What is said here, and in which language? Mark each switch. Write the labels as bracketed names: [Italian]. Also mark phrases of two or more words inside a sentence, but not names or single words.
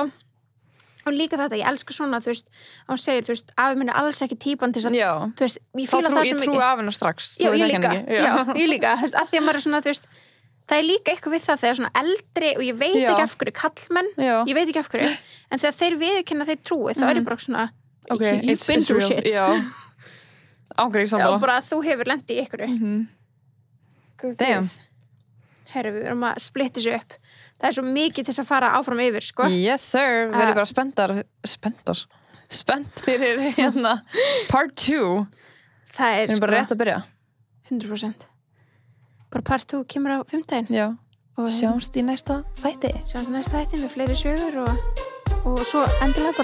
[Icelandic] Og líka þetta, ég elska svona, þú veist, hann segir, þú veist, afi minn er alls ekki típan til þess að, þú veist, ég fíla það sem ég trúi afina strax. Já, ég líka, ég líka, þú veist, að því að maður er svona, þú veist, það er líka eitthvað við það þegar svona eldri og ég veit ekki af hverju kallmenn, ég veit ekki af hverju, en þegar þeir viðurkenna þeir trúi, þá er ég bara svona, [English] you've been through shit. [Icelandic] Já, ágreif sammála. Já, bara að þú hefur lent í einhverju. Damn. Herru, við erum að splitta þessu upp. Það er svo mikið til þess að fara áfram yfir, sko. [English] Yes, sir. [Icelandic] Við erum bara spennt fyrir hérna part 2. Það er, við erum bara rétt að byrja. 100%. Bara part 2 kemur á 5. Já. Og sjáumst í næsta þætti. Sjáumst í næsta þætti með fleiri sögur og svo endilega bara áfram.